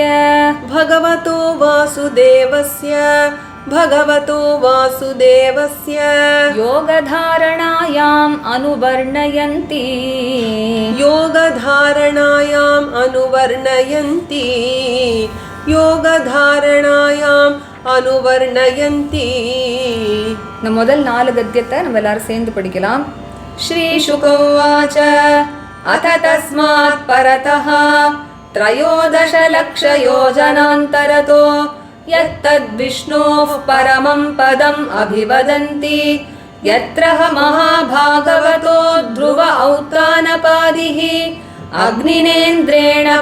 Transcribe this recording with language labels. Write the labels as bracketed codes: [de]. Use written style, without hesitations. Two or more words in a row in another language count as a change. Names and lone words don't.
[sa] भगवतो वासुदेवस्य भगवतो वासुदेवस्य योगधारणायाम् अनुवर्णयन्ति योगधारणायाम् अनुवर्णयन्ति योगधारणायाम् अनुवर्णयन्ति [ta] இந்த முதல் 4 கத்தியத்தை நம்ம எல்லாரும் சேர்ந்து படிக்கலாம். [sa] श्रीशुकोवाच अथ तस्मात् परतः त्रयोदशलक्षयोजनान्तरतो यत्तद्विष्णोः परमं पदम् अभिवदन्ति यत्र महाभागवतो ध्रुव औत्तानपादिः अग्निनेन्द्रेण